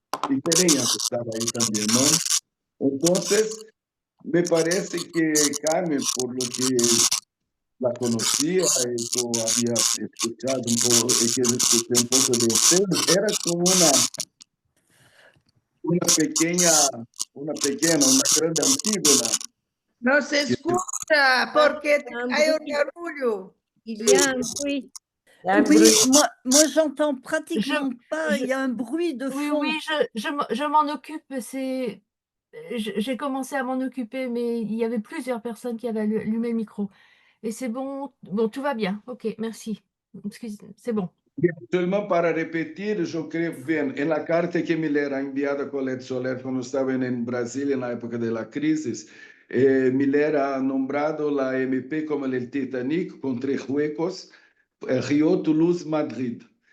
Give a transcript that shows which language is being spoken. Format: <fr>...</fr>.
<es>Y Pereña que estaba ahí también, ¿no? Entonces, me parece que Carmen, por lo que la conocía, yo había escuchado un poco, que escuché un poco de ustedes, era como una grande Antígona. No se escucha porque hay un barullo.</es> <fr>Il y a un bruit. Oui, moi j'entends pratiquement pas, il y a un bruit de Oui, fond. oui, je m'en occupe, j'ai commencé à m'en occuper, mais il y avait plusieurs personnes qui avaient allumé le micro. Et c'est bon, tout va bien. OK, merci. C'est bon.</fr> <es>Seulement para repetir, yo creo, bien, en la carta que Miller ha enviado a Colette Soler cuando estaba en Brasil en la época de la crisis, Miller ha nombrado la MP como el Titanic con 3 huecos, Río, Toulouse, Madrid.</es>